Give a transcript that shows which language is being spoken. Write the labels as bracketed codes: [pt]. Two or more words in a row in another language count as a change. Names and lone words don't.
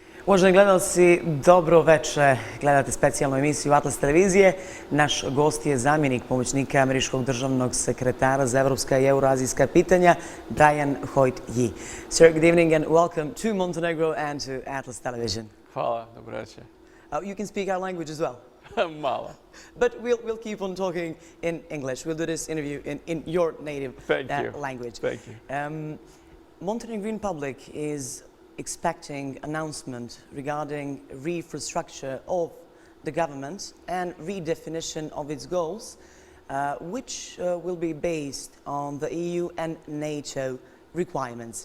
[sr] Uvaženi gledalci, dobro veče. Gledate specijalnu emisiju Atlas televizije. Naš gost je zamjenik pomoćnika američkog državnog sekretara za evropska i eurazijska pitanja, Hojt. [en] Sir, good evening and welcome to Montenegro and to Atlas television. [sr] Hvala, dobro večer. [en] You can speak our language as well. [sr] Malo. [en] But we'll keep on talking in English. We'll do this interview in your native language. Thank you. Montenegrin public is expecting announcement regarding refrastructure of the government and redefinition of its goals, which will be based on the EU and NATO requirements.